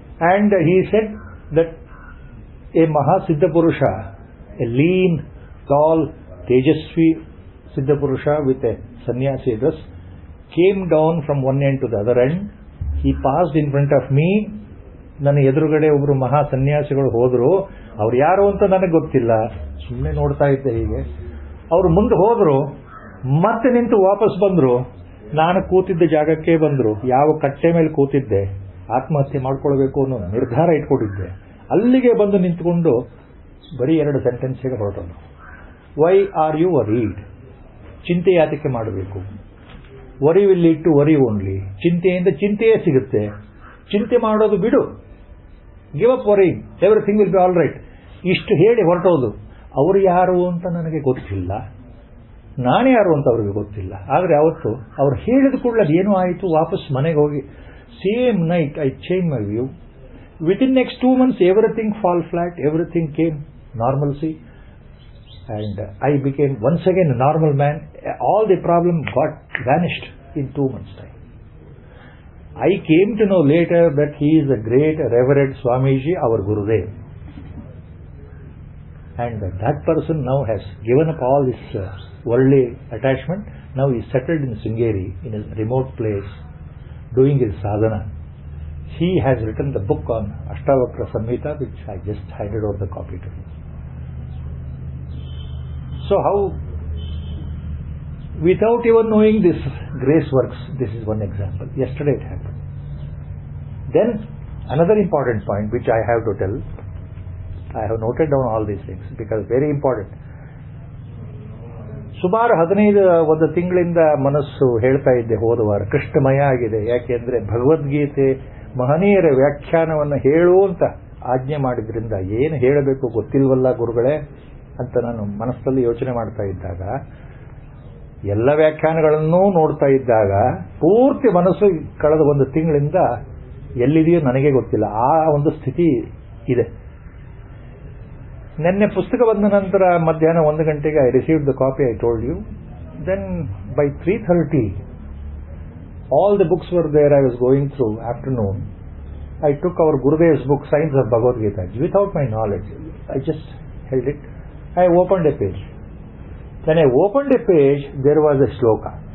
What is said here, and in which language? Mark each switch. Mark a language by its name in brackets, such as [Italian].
[English] And he said that a Mahasiddha Purusha, a lean, tall, Tejasvi Siddha Purusha with a sannyasi dress, came down from one end to the other end. He passed in front of me. [Kannada] ನನ್ನ ಎದುರುಗಡೆ ಒಬ್ರು ಮಹಾ ಸನ್ಯಾಸಿಗಳು ಹೋದ್ರು. ಅವ್ರು ಯಾರು ಅಂತ ನನಗೆ ಗೊತ್ತಿಲ್ಲ, ಸುಮ್ಮನೆ ನೋಡ್ತಾ ಇದ್ದೆ ಹೀಗೆ. ಅವರು ಮುಂದೆ ಹೋದ್ರು, ಮತ್ತೆ ನಿಂತು ವಾಪಸ್ ಬಂದ್ರು. ನಾನು ಕೂತಿದ್ದ ಜಾಗಕ್ಕೆ ಬಂದ್ರು. ಯಾವ ಕಟ್ಟೆ ಮೇಲೆ ಕೂತಿದ್ದೆ, ಆತ್ಮಹತ್ಯೆ ಮಾಡ್ಕೊಳ್ಬೇಕು ಅನ್ನೋ ನಿರ್ಧಾರ ಇಟ್ಕೊಂಡಿದ್ದೆ, ಅಲ್ಲಿಗೆ ಬಂದು ನಿಂತ್ಕೊಂಡು ಬರೀ 2 ಸೆಂಟೆನ್ಸ್ಗೆ ಹೊರಟನು. [English] Why are you worried? [Kannada] ಚಿಂತೆ ಯಾತಕ್ಕೆ ಮಾಡಬೇಕು? [English] Worry will lead to worry only. [Kannada] ಚಿಂತೆಯಿಂದ ಚಿಂತೆಯೇ ಸಿಗುತ್ತೆ. ಚಿಂತೆ ಮಾಡೋದು ಬಿಡು. [English] Give up worry, everything will be all right. [Kannada] ಇಷ್ಟು ಹೇಳಿ ಹೊರಟೋದು. ಅವರು ಯಾರು ಅಂತ ನನಗೆ ಗೊತ್ತಿಲ್ಲ, ನಾನೇ ಯಾರು ಅಂತ ಅವ್ರಿಗೆ ಗೊತ್ತಿಲ್ಲ. ಆದರೆ ಅವತ್ತು ಅವ್ರು ಹೇಳಿದ ಕೂಡಲೇ ಏನೋ ಆಯಿತು. ವಾಪಸ್ ಮನೆಗೆ ಹೋಗಿ [English] Same night I change my view. Within next 2 months everything fall flat, everything came normalcy. And I became once again a normal man. All the problem got vanished in 2 months' time. I came to know later that he is a great Reverend Swamiji, our Gurudev. And that person now has given up all this worldly attachment. Now he is settled in Sringeri, in a remote place, doing his sadhana. He has written the book on Ashtavakra Samhita, which I just handed over the copy to him. So how, without even knowing this grace works, this is one example. Yesterday it happened. Then another important point which I have to tell, I have noted down all these things because very important. [Kannada] ಸುಮಾರು 15 ತಿಂಗಳಿಂದ ಮನಸ್ಸು ಹೇಳ್ತಾ ಇದ್ದೆ ಹೋದ ವಾರ, ಕೃಷ್ಣಮಯ ಆಗಿದೆ. ಯಾಕೆಂದ್ರೆ ಭಗವದ್ಗೀತೆ ಮಹನೀಯರ ವ್ಯಾಖ್ಯಾನವನ್ನು ಹೇಳು ಅಂತ ಆಜ್ಞೆ ಮಾಡಿದ್ರಿಂದ ಏನು ಹೇಳಬೇಕು ಗೊತ್ತಿಲ್ವಲ್ಲ ಗುರುಗಳೇ ಅಂತ ನಾನು ಮನಸ್ಸಲ್ಲಿ ಯೋಚನೆ ಮಾಡ್ತಾ ಇದ್ದಾಗ, ಎಲ್ಲ ವ್ಯಾಖ್ಯಾನಗಳನ್ನೂ ನೋಡ್ತಾ ಇದ್ದಾಗ ಪೂರ್ತಿ ಮನಸ್ಸು ಕಳೆದ 1 ತಿಂಗಳಿಂದ ಎಲ್ಲಿದೆಯೋ ನನಗೆ ಗೊತ್ತಿಲ್ಲ, ಆ ಒಂದು ಸ್ಥಿತಿ ಇದೆ. ನಿನ್ನೆ ಪುಸ್ತಕ ಬಂದ ನಂತರ ಮಧ್ಯಾಹ್ನ 1 ಗಂಟೆಗೆ [English] I received the copy, I told you. Then by 3:30 all the books were there. I was going through afternoon. I took our Gurudev's book, Science of Bhagavad Gita, without my knowledge. I just held it. I opened a page. When I opened a page, there was a shloka.